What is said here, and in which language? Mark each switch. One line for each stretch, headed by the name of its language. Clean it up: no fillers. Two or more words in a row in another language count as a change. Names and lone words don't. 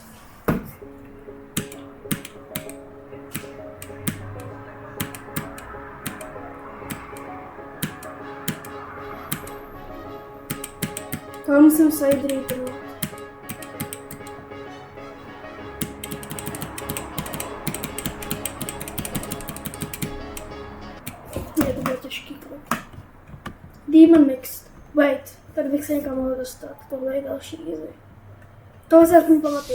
Czech: Tohle musím side readnout. Ne, to bylo těžký krok.
English: Demon Mixed. Wait.
Czech: Tady bych se někam mohl dostat. Tohle je další easy. Tohle se aspoň pamatuju.